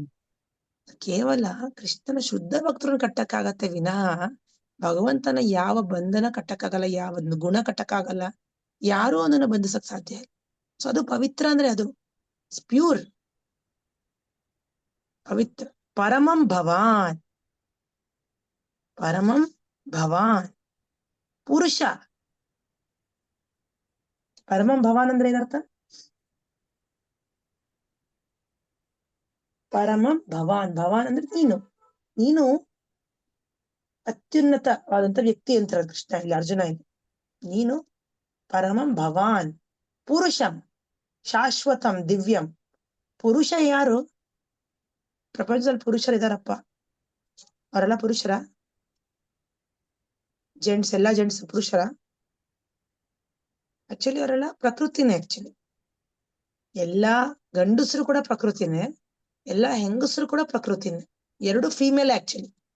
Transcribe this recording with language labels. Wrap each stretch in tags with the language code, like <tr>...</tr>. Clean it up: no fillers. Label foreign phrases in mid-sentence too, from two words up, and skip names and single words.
<kn>ಕೇವಲ ಕೃಷ್ಣನ ಶುದ್ಧ ಭಕ್ತರನ್ನು ಕಟ್ಟಕ್ಕಾಗತ್ತೆ ವಿನಃ ಭಗವಂತನ ಯಾವ ಬಂಧನ ಕಟ್ಟಕ್ಕಾಗಲ್ಲ, ಯಾವ ಗುಣ ಕಟ್ಟಕ್ಕಾಗಲ್ಲ, ಯಾರೂ ಅದನ್ನ ಬಂಧಿಸಕ್ ಸಾಧ್ಯ ಇಲ್ಲ. ಸೊ ಅದು ಪವಿತ್ರ ಅಂದ್ರೆ ಅದು ಪ್ಯೂರ್ ಪವಿತ್ರ.</kn> <sa>ಪರಮಂ ಭವಾನ್, ಪರಮಂ ಭವಾನ್ ಪುರುಷ. ಪರಮಂ ಭವಾನ್</sa> <kn>ಅಂದ್ರೆ ಏನರ್ಥ?</kn> <sa>ಪರಮಂ ಭವಾನ್, ಭವಾನ್</sa> <kn>ಅಂದ್ರೆ ನೀನು ಅತ್ಯುನ್ನತವಾದಂತ ವ್ಯಕ್ತಿ ಅಂತಾರೆ ಕೃಷ್ಣ ಇಲ್ಲಿ, ಅರ್ಜುನ ಇಲ್ಲಿ.</kn> <sa>ನೀನು ಪರಮಂ ಭವಾನ್ ಪುರುಷಂ ಶಾಶ್ವತಂ ದಿವ್ಯಂ.</sa> <kn>ಪುರುಷ ಯಾರು? ಪ್ರಪಂಚದಲ್ಲಿ ಪುರುಷರಿದಾರಪ್ಪ, ಅವರೆಲ್ಲ ಪುರುಷರ? ಜೆಂಟ್ಸ್, ಎಲ್ಲಾ ಜೆಂಟ್ಸ್ ಪುರುಷರ? ಆಕ್ಚುಲಿ ಅವರೆಲ್ಲ ಪ್ರಕೃತಿನೇ. ಆಕ್ಚುಲಿ ಎಲ್ಲಾ ಗಂಡಸರು ಕೂಡ ಪ್ರಕೃತಿನೇ, ಎಲ್ಲಾ ಹೆಂಗಸರು ಕೂಡ ಪ್ರಕೃತಿನೇ, ಎರಡು</kn> <en>female actually.</en>